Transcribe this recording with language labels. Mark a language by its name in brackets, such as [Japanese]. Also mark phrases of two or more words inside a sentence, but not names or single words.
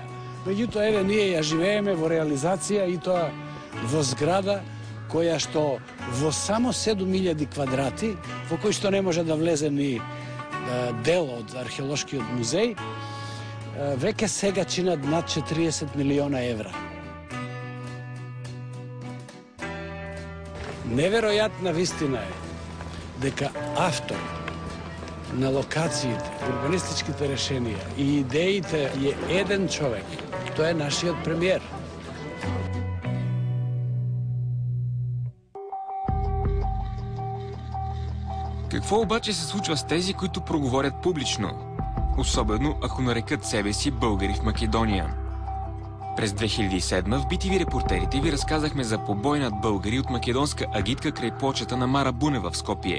[Macedonian] Меѓутоа, еве, ние ја живееме во реализација и тоа во зграда која што во само 7000 квадрати, во кој што не може да влезе ни дел од археолошкиот музеј, веќе сега чинат над 40 милиона евра. Неверојатна вистина е дека автор на локациите, урбанистичките решенија и идеите е еден човек. Тоа е нашиот премиер. [Bulgarian] Какво обаче се случва с тези, които проговорят публично? Особено ако нарекат себе си българи в Македония. През 2007 в BTV Репортерите ви разказахме за побой над българи от македонска агитка край плочата на Мара Бунева в Скопие.